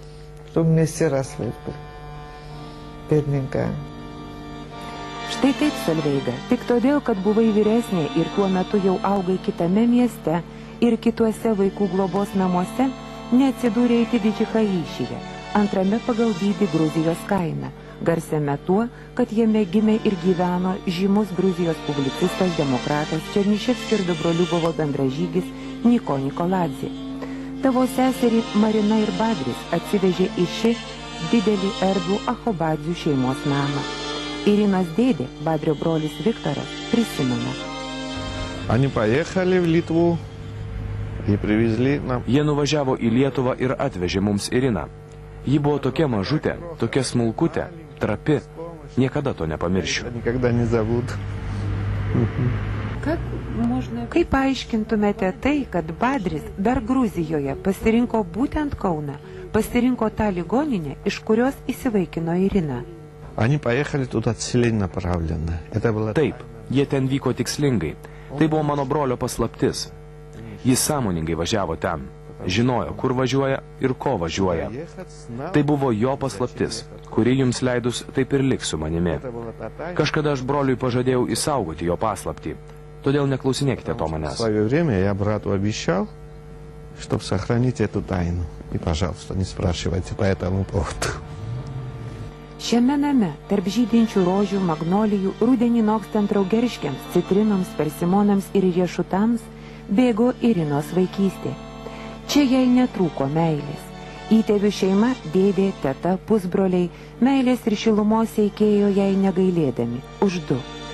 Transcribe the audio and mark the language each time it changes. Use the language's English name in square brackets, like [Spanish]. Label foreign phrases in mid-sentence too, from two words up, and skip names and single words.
[Lithuanian] Štai taip, Solveiga, tik todėl, kad buvai vyresnė ir tuo metu jau augai kitame mieste ir kituose vaikų globos namuose, neatsidūrė į Didžichaišyje, antrame pagal dydį Gruzijos kaime, garsiame tuo, kad jame gimė ir gyveno žymus Gruzijos publicistas, demokratas Černiševskio ir Dobroliubovo bendražygis Niko Nikoladzė. Tavo seserį Marina ir Badris atsivežė į šį didelį erdvų Achobadzių šeimos namą. Irinos dėdė, Badrio brolis Viktoras, prisimena. [Russian] Они поехали в Литву и привезли нам. [Lithuanian] Jie nuvažiavo į Lietuvą ir atvežė mums Iriną. Ji buvo tokia mažutė, tokia smulkutė, trapi. Niekada to nepamiršiu. Kaip paaiškintumėte tai, kad Badris dar Gruzijoje pasirinko būtent Kauną, pasirinko tą ligoninę, iš kurios įsivaikino Irina? [Russian] Они поехали туда целенаправленно. [Lithuanian] Taip, jie ten vyko tikslingai. Tai buvo mano brolio paslaptis. Jis sąmoningai važiavo ten. Žinojo, kur važiuoja ir ko važiuoja. Tai buvo jo paslaptis, kuri jums leidus taip ir liks su manimi. Kažkada aš broliui pažadėjau išsaugoti jo paslaptį. Todėl neklausinėkite to manęs. [Russian] В свое время я брату обещал, чтобы сохранить эту тайну. И, пожалуйста, не спрашивайте по этому поводу. [Lithuanian] Šiame name, tarp žydinčių rožių, magnolijų, rudenį nokstant raugeriškiams, citrinoms, persimonams ir riešutams, bėgo Irinos vaikystė. Čia jai netrūko meilės. Įtėvių šeima, dėdė, teta, pusbroliai, meilės ir šilumos eikėjo jai negailėdami, už du.